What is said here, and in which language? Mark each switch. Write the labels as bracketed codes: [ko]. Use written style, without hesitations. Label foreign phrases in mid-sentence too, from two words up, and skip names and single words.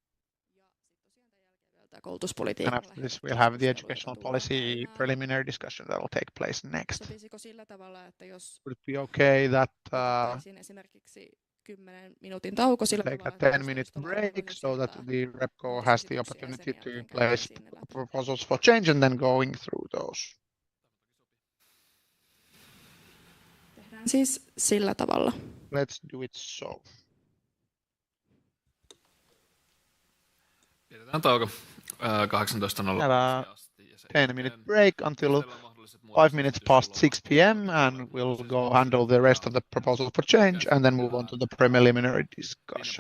[en] And after this, we'll have the educational policy preliminary discussion that will take place next. Would it be okay that take a 10-minute break so that the RepCo has the opportunity to place proposals for change and then going through those? [fi] Siis sillä tavalla. [en] Let's do it so. [fi] Pidetään tauko 18.00 asti. [en] 10-minute break until 5 minutes past 6 p.m. and we'll go handle the rest of the proposal for change and then move on to the preliminary discussion.